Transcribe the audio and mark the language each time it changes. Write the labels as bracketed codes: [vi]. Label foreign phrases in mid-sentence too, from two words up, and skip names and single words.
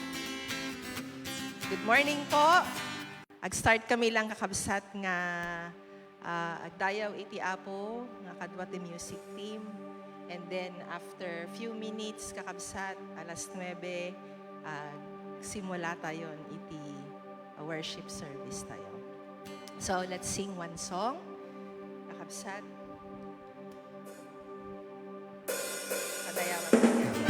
[en] Good morning [ilo] po. Ag-start kami lang kakabsat nga agdayaw iti apo nga kadwa ti music team. [en] And then after few minutes [ilo] kakabsat alas 9 simula tayo iti [en] worship service tayo. So let's sing one song. [ilo] Kakabsat. Kadayawan tayo.